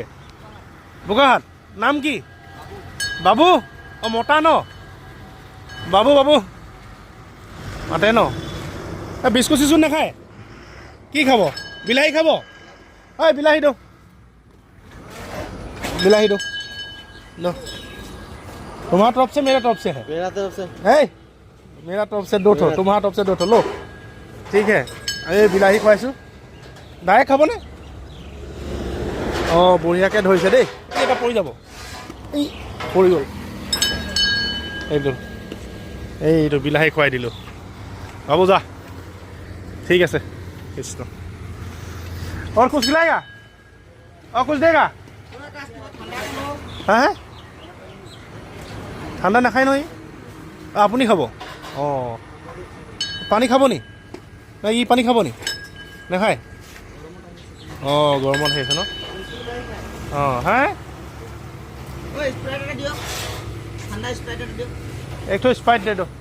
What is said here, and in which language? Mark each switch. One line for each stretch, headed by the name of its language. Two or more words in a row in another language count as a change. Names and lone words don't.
Assamese: বোকাহাট। নাম কি? বাবু। অঁ মতা ন? বাবু বাবু মাতে ন? বিস্কুট চিস্কুট নাখায়? কি খাব? বিলাহী খাব? ঐ বিলাহীটো, বিলাহীটো ন?
Hindi: तुम्हारा तरफ से मेरा तरफ से है? मेरा तरफ से है मेरा तरफ से 2 ठो, तुम्हारा तरफ से 2 ठो लो। ठीक है।
Assamese: এই বিলাহী খুৱাইছোঁ, ডাইৰেক্ট খাবনে? অঁ বঢ়িয়াকৈ ধৰিছে দেই। এটা পৰি যাব, এই পৰি গ'ল। এইটো বিলাহী খুৱাই দিলোঁ। বাবু যা, ঠিক আছে। কৃষ্ণ
Hindi: और कुछ खिलाएगा? और कुछ देगा? हाँ है
Assamese: ঠাণ্ডা নাখায় নহয় আপুনি? খাব? অঁ পানী খাব নি? নাই ই পানী খাব নি? নাখায়? অঁ গৰমত হৈ আছে ন? অঁ হা একটু স্প্ৰাইট দে দিয়ক।